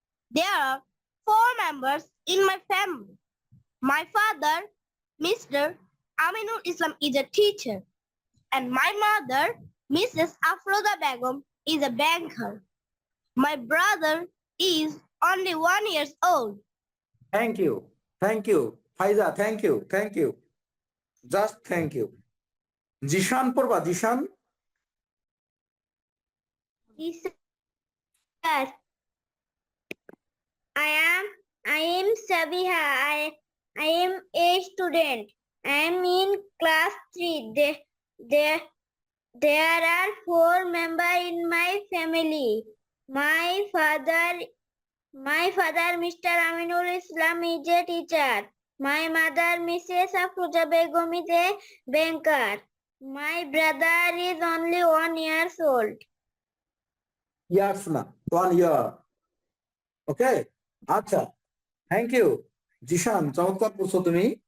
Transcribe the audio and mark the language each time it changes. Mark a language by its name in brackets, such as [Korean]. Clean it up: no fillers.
[English] There are 4 members in my family. My father, Mr. Aminul Islam, is a teacher. And my mother, Mrs. Afroza Begum, is a banker. My brother is only 1 year old. Thank you, thank you Faiza, thank you, thank you, just thank you. [Bangla] Zeeshan পড়বা? Zeeshan. [English] Sir, I am Sabiha. I am a student. I am in class 3. There are 4 members in my family. My father, Mr. Aminul Islam, is a teacher. My mother, Mrs. Afroza Begum, is a banker. My brother is only 1 year old. Years না, 1 year. [Bangla] ওকে, আচ্ছা, [English] thank you [Bangla] Zeeshan, চমৎকার পড়ছো তুমি।